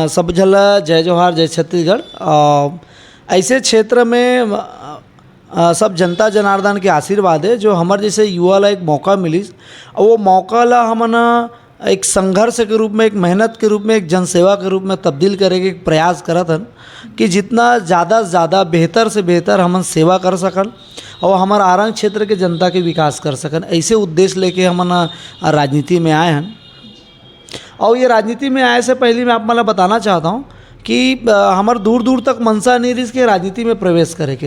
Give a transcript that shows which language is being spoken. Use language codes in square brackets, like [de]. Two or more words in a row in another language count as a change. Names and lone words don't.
[hne] सब झला जय जोहार जय छत्तीसगढ़। ऐसे क्षेत्र में सब जनता जनार्दन के आशीर्वाद है जो हमारे जैसे युवा ला एक मौका मिली और वो मौका ला हमन एक संघर्ष के रूप में, एक मेहनत के रूप में, एक जनसेवा के रूप में तब्दील करे के प्रयास करत हन कि जितना ज़्यादा से ज़्यादा बेहतर से बेहतर हमन सेवा कर सकन और हमारे आरंग क्षेत्र के जनता के विकास कर सकन। ऐसे उद्देश्य लेके हमन राजनीति में आए हैं। और ये राजनीति में आए से पहले मैं आप मला बताना चाहता हूँ कि हमारे दूर दूर तक मनसा नहीं रही के राजनीति में प्रवेश करे के।